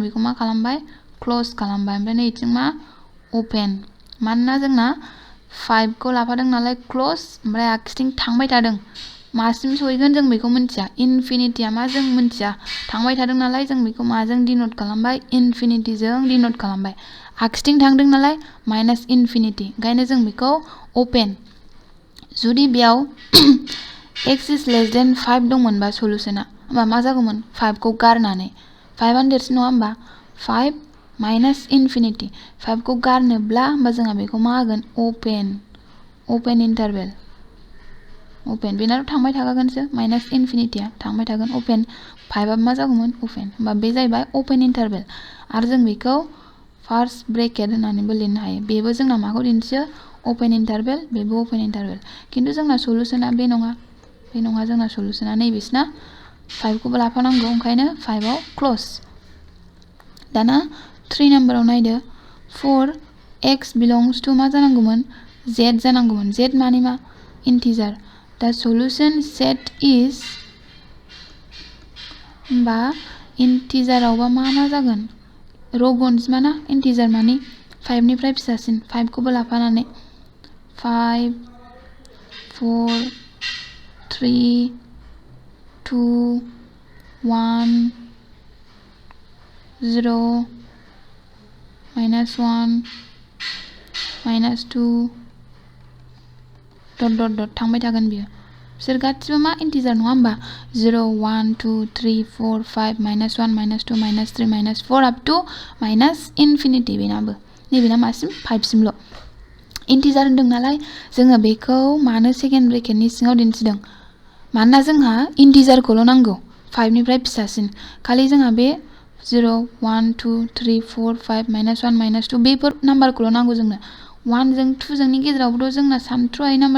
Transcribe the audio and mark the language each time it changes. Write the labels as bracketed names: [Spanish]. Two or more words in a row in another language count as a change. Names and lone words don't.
[Bodo] बेखौ मा खालामबाय क्लोज खालामबाय ओमफ्राय नैथिं मा ओपन मानोना जोंना 5 को लाफादों नालाय क्लोज ओमफ्राय आगसिथिं थांबाय थादों मासिम सहैगोन जों बेखौ मिन्थिया इनफिनिटीया मा जों मिन्थिया थांबाय थादों नालाय जों बेखौ माजों डिनोट खालामबाय इनफिनिटीजों डिनोट खालामबाय आगसिथिं थांदों नालाय [English] minus infinity [Bodo] ओंखायनो जों बेखौ ओपन जुदि बेयाव [English] x is less than 5 [Bodo] दंमोनबा सल्यूशना होमबा मा जागौमोन 5 को गारनानै 5 आनो देरसिन नङा होमबा 5 [English] minus infinity [Bodo] 5 को गारनोब्ला होमबा जोंहा बेखौ मा होगोन [English] open interval [Bodo] ओपन बेनाथ' थांबाय थाखागोनसो माइनास इनफिनिटीया थांबाय थागोन ओपन 5 आ मा जागौमोन ओपन होमबा बे जाहैबाय [English] open interval [Bodo] आरो जों बेखौ [English] first bracket [Bodo] होननानैबो लिरनो हायो बेबो जोंना माखौ दिन्थियो [English] open interval [Bodo] बेबो [English] open interval [Bodo] खिन्थु जोंना सल्यूशना बे नङा जोंना सल्यूशना नैबेसिना 5 खौबो लाफानांगौ ओंखायनो 5 आव क्लोज दाना 3 नाम्बाराव नायदो [English] 4x belongs to [Bodo] मा जानांगौमोन z जानांगौमोन z माने मा [English] integer the solution set is [Bodo] होमबा integer आवबा मा जागोन रग अनजिमा ना integer माने 5 निफ्राय फिसासिन 5 खौबो लाफानानै 5 4 3 2 1 0 -1 -2 dot थांबाय थागोन बियो बिसोर गासिबो मा integer नङा होमबा 0 1 2 3 4 5 -1 -2 -3 -4 [English] up to infinity [Bodo] बेनाबो नैबेना मासिम 5 सिमल' integer होनदों नालाय जोङो बेखौ मानो सेकेन्ड ब्रेकेटनि सिङाव दिन्थिदों मानोना जोंहा integer खौल' नांगौ 5 निफ्राय फिसासिन खालि जोंहा बे 0 1 2 3 4 5 -1 -2 बेफोर नाम्बारखौल' नांगौ जोंनो 1 जों 2 जोंनि गेजेरावबोथ' जोंना सानथ्र'हायै नाम्बार